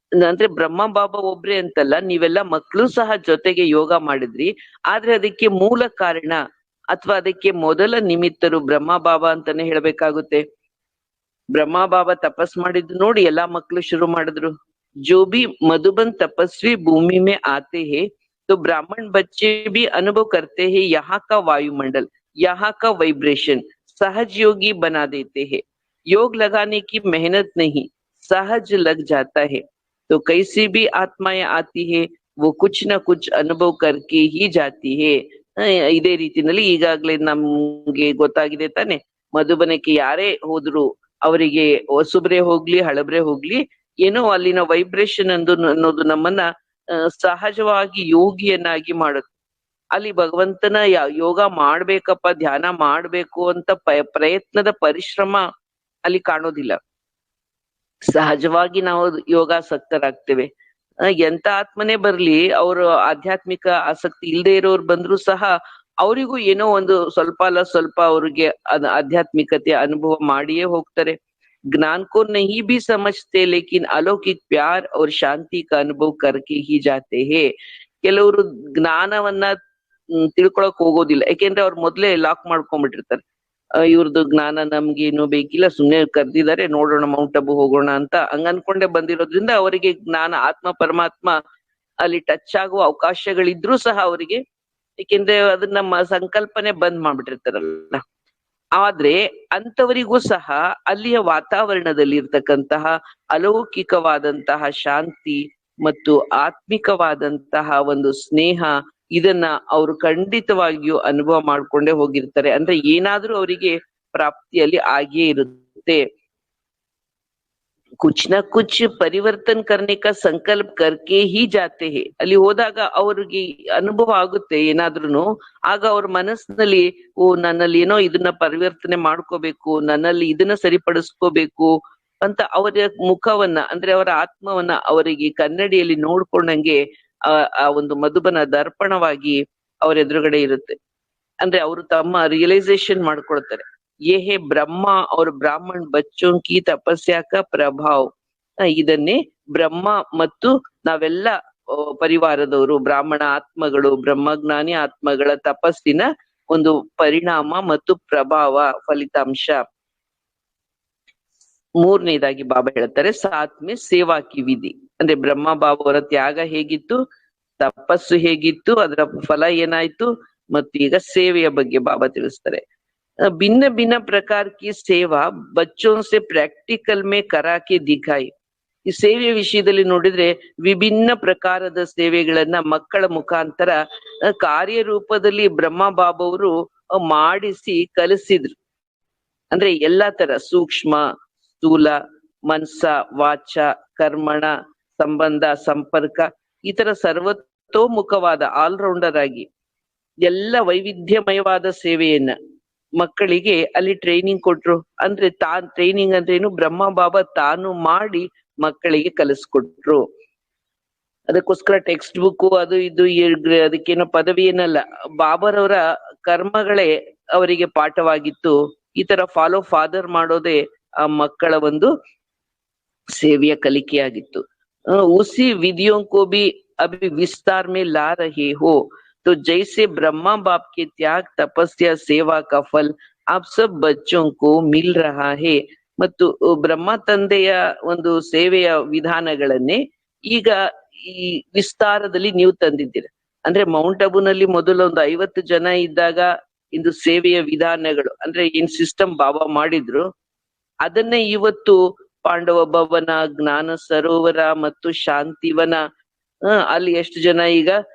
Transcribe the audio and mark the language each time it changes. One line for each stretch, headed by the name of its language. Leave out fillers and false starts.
Kannada: ಅಂದ್ರೆ ಬ್ರಹ್ಮ ಬಾಬಾ ಒಬ್ರೇ ಅಂತಲ್ಲ, ನೀವೆಲ್ಲ ಮಕ್ಕಳು ಸಹ ಜೊತೆಗೆ ಯೋಗ ಮಾಡಿದ್ರಿ. ಆದ್ರೆ ಅದಕ್ಕೆ ಮೂಲ ಕಾರಣ ಅಥವಾ ಅದಕ್ಕೆ ಮೊದಲ ನಿಮಿತ್ತರು ಬ್ರಹ್ಮ ಬಾಬಾ ಅಂತಾನೆ ಹೇಳ್ಬೇಕಾಗುತ್ತೆ. ಬ್ರಹ್ಮ ಬಾಬಾ ತಪಸ್ ಮಾಡಿದ್ದು ನೋಡಿ ಎಲ್ಲಾ ಮಕ್ಕಳು ಶುರು ಮಾಡಿದ್ರು.
Hindi: जो भी मधुबन तपस्वी भूमि में आते हैं तो ब्राह्मण बच्चे भी अनुभव करते हैं यहाँ का वायुमंडल, यहाँ का वाइब्रेशन सहज योगी बना देते हैं. योग लगाने की मेहनत नहीं, सहज लग जाता है. तो कैसी भी आत्माएं आती है वो कुछ न कुछ अनुभव करके ही जाती है.
Kannada: ಇದೇ ರೀತಿನಲ್ಲಿ ಈಗಾಗ್ಲೇ ನಮ್ಗೆ ಗೊತ್ತಾಗಿದೆ ತಾನೆ, ಮಧುಬನಕ್ಕೆ ಯಾರೇ ಹೋದ್ರು ಅವರಿಗೆ ಹೊಸಬ್ರೆ ಹೋಗ್ಲಿ ಹಳಬ್ರೆ ಹೋಗ್ಲಿ ಏನೋ ಅಲ್ಲಿನ ವೈಬ್ರೇಷನ್ ಅನ್ನೋದು ನಮ್ಮನ್ನ ಸಹಜವಾಗಿ ಯೋಗಿಯನ್ನಾಗಿ ಮಾಡುತ್ತೆ. ಅಲ್ಲಿ ಭಗವಂತನ ಯೋಗ ಮಾಡ್ಬೇಕಪ್ಪ, ಧ್ಯಾನ ಮಾಡ್ಬೇಕು ಅಂತ ಪ್ರಯತ್ನದ ಪರಿಶ್ರಮ ಅಲ್ಲಿ ಕಾಣೋದಿಲ್ಲ. ಸಹಜವಾಗಿ ನಾವು ಯೋಗಾಸಕ್ತರಾಗ್ತೇವೆ. ಎಂತ ಆತ್ಮನೇ ಬರ್ಲಿ, ಅವರು ಆಧ್ಯಾತ್ಮಿಕ ಆಸಕ್ತಿ ಇಲ್ಲದೆ ಇರೋರು ಬಂದ್ರು ಸಹ ಅವರಿಗೂ ಏನೋ ಒಂದು ಸ್ವಲ್ಪ ಅಲ್ಲ ಸ್ವಲ್ಪ ಅವ್ರಿಗೆ ಆಧ್ಯಾತ್ಮಿಕತೆ ಅನುಭವ ಮಾಡಿಯೇ ಹೋಗ್ತಾರೆ.
Hindi: ज्ञान को नहीं भी समझते लेकिन अलौकिक प्यार और शांति का अनुभव करके ही जाते हैं.
Kannada: ಕೆಲವರು ಜ್ಞಾನವನ್ನ ತಿಳ್ಕೊಳಕ್ ಹೋಗೋದಿಲ್ಲ, ಯಾಕೆಂದ್ರೆ ಅವ್ರು ಮೊದ್ಲೇ ಲಾಕ್ ಮಾಡ್ಕೊಂಡ್ಬಿಟ್ಟಿರ್ತಾರೆ. ಇವ್ರದ್ದು ಜ್ಞಾನ ನಮ್ಗೇನು ಬೇಕಿಲ್ಲ, ಸುಮ್ನೆ ಕರ್ದಿದ್ದಾರೆ ನೋಡೋಣ ಮೌಂಟ್ ಅಬು ಹೋಗೋಣ ಅಂತ ಹಂಗ ಅನ್ಕೊಂಡೆ ಬಂದಿರೋದ್ರಿಂದ ಅವರಿಗೆ ಜ್ಞಾನ ಆತ್ಮ ಪರಮಾತ್ಮ ಅಲ್ಲಿ ಟಚ್ ಆಗುವ ಅವಕಾಶಗಳಿದ್ರೂ ಸಹ ಅವರಿಗೆ, ಏಕೆಂದ್ರೆ ಅದನ್ನ ನಮ್ಮ ಸಂಕಲ್ಪನೆ ಬಂದ್ ಮಾಡ್ಬಿಟ್ಟಿರ್ತಾರಲ್ಲ. ಆದ್ರೆ ಅಂತವರಿಗೂ ಸಹ ಅಲ್ಲಿಯ ವಾತಾವರಣದಲ್ಲಿ ಇರ್ತಕ್ಕಂತಹ ಅಲೌಕಿಕವಾದಂತಹ ಶಾಂತಿ ಮತ್ತು ಆತ್ಮಿಕವಾದಂತಹ ಒಂದು ಸ್ನೇಹ, ಇದನ್ನ ಅವರು ಖಂಡಿತವಾಗಿಯೂ ಅನುಭವ ಮಾಡ್ಕೊಂಡೇ ಹೋಗಿರ್ತಾರೆ. ಅಂದ್ರೆ ಏನಾದ್ರೂ ಅವರಿಗೆ ಪ್ರಾಪ್ತಿಯಲ್ಲಿ ಆಗಿಯೇ ಇರುತ್ತೆ.
Hindi: कुछ न कुछ ಪರಿವರ್ತನ करने का ಸಂಕಲ್ಪ करके ही जाते हैं.
Kannada: ಅಲ್ಲಿ ಹೋದಾಗ ಅವ್ರಿಗೆ ಅನುಭವ ಆಗುತ್ತೆ ಏನಾದ್ರೂನು. ಆಗ ಅವ್ರ ಮನಸ್ಸಿನಲ್ಲಿ ನನ್ನಲ್ಲಿ ಏನೋ ಇದನ್ನ ಪರಿವರ್ತನೆ ಮಾಡ್ಕೋಬೇಕು, ನನ್ನಲ್ಲಿ ಇದನ್ನ ಸರಿಪಡಿಸ್ಕೋಬೇಕು ಅಂತ ಅವರ ಮುಖವನ್ನ ಅಂದ್ರೆ ಅವರ ಆತ್ಮವನ್ನ ಅವರಿಗೆ ಕನ್ನಡಿಯಲ್ಲಿ ನೋಡ್ಕೊಂಡಂಗೆ ಆ ಒಂದು ಮಧುಬನ ದರ್ಪಣವಾಗಿ ಅವ್ರ ಎದುರುಗಡೆ ಇರುತ್ತೆ. ಅಂದ್ರೆ ಅವರು ತಮ್ಮ ರಿಯಲೈಸೇಷನ್ ಮಾಡ್ಕೊಳ್ತಾರೆ,
Hindi: ये है ब्रह्मा और ब्राह्मण बच्चों की तपस्या का प्रभाव.
Kannada: ಇದನ್ನೇ ಬ್ರಹ್ಮ ಮತ್ತು ನಾವೆಲ್ಲ ಪರಿವಾರದವರು ಬ್ರಾಹ್ಮಣ ಆತ್ಮಗಳು, ಬ್ರಹ್ಮಜ್ಞಾನಿ ಆತ್ಮಗಳ ತಪಸ್ಸಿನ ಒಂದು ಪರಿಣಾಮ ಮತ್ತು ಪ್ರಭಾವ, ಫಲಿತಾಂಶ. ಮೂರನೇದಾಗಿ ಬಾಬಾ ಹೇಳ್ತಾರೆ
Hindi: ಸಾತ್ಮೆ ಸೇವಾ ಕಿ ವಿಧಿ.
Kannada: ಅಂದ್ರೆ ಬ್ರಹ್ಮ ಬಾಬಾ ಅವರ ತ್ಯಾಗ ಹೇಗಿತ್ತು, ತಪಸ್ಸು ಹೇಗಿತ್ತು, ಅದರ ಫಲ ಏನಾಯ್ತು, ಮತ್ತು ಈಗ ಸೇವೆಯ ಬಗ್ಗೆ ಬಾಬಾ ತಿಳಿಸ್ತಾರೆ.
Hindi: भिन्न भिन्न प्रकार की सेवा बच्चों से प्रैक्टिकल में करा के दिखाई.
Kannada: ಈ ಸೇವೆಯ ವಿಷಯದಲ್ಲಿ ನೋಡಿದ್ರೆ ವಿಭಿನ್ನ ಪ್ರಕಾರದ ಸೇವೆಗಳನ್ನ ಮಕ್ಕಳ ಮುಖಾಂತರ ಕಾರ್ಯರೂಪದಲ್ಲಿ ಬ್ರಹ್ಮ ಬಾಬಾ ಅವರು ಮಾಡಿಸಿ ಕಲಿಸಿದ್ರು. ಅಂದ್ರೆ ಎಲ್ಲಾ ತರ ಸೂಕ್ಷ್ಮ, ಸ್ಥೂಲ, ಮನಸ, ವಾಚ, ಕರ್ಮಣ, ಸಂಬಂಧ, ಸಂಪರ್ಕ, ಈ ತರ ಸರ್ವತೋಮುಖವಾದ ಆಲ್ರೌಂಡರ್ ಆಗಿ ಎಲ್ಲ ವೈವಿಧ್ಯಮಯವಾದ ಸೇವೆಯನ್ನ ಮಕ್ಕಳಿಗೆ ಅಲ್ಲಿ ಟ್ರೈನಿಂಗ್ ಕೊಟ್ರು. ಅಂದ್ರೆ ಟ್ರೈನಿಂಗ್ ಅಂದ್ರೆ ಏನು, ಬ್ರಹ್ಮ ಬಾಬಾ ತಾನು ಮಾಡಿ ಮಕ್ಕಳಿಗೆ ಕಲಿಸ್ಕೊಟ್ರು. ಅದಕ್ಕೋಸ್ಕರ ಟೆಕ್ಸ್ಟ್ ಬುಕ್ ಅದು ಇದು ಅದಕ್ಕೇನೋ ಪದವಿ ಏನಲ್ಲ, ಬಾಬರವರ ಕರ್ಮಗಳೇ ಅವರಿಗೆ ಪಾಠವಾಗಿತ್ತು. ಈ ತರ ಫಾಲೋ ಫಾದರ್ ಮಾಡೋದೇ ಆ ಮಕ್ಕಳ ಒಂದು ಸೇವೆಯ ಕಲಿಕೆಯಾಗಿತ್ತು.
Hindi: ಉಸಿ ವಿಧಿಯೋं को भी अभी विस्तार में ला रहे हो. तो जैसे ब्रह्मा बाप के त्याग तपस्या सेवा का फल आप सब बच्चों को मिल रहा है.
Kannada: ಮತ್ತು ಬ್ರಹ್ಮ ತಂದೆಯ ಒಂದು ಸೇವೆಯ ವಿಧಾನಗಳನ್ನೇ ಈಗ ಈ ವಿಸ್ತಾರದಲ್ಲಿ ನೀವು ತಂದಿದ್ದೀರ. ಅಂದ್ರೆ ಮೌಂಟ್ ಅಬುನಲ್ಲಿ ಮೊದಲು ಒಂದು 50 ಜನ ಇದ್ದಾಗ ಇಂದು ಸೇವೆಯ ವಿಧಾನಗಳು ಅಂದ್ರೆ ಏನ್ ಸಿಸ್ಟಮ್ ಬಾಬಾ ಮಾಡಿದ್ರು ಅದನ್ನೇ ಇವತ್ತು ಪಾಂಡವ ಭವನ, ಜ್ಞಾನ ಸರೋವರ ಮತ್ತು ಶಾಂತಿವನ, ಅಲ್ಲಿ ಎಷ್ಟು ಜನ ಈಗ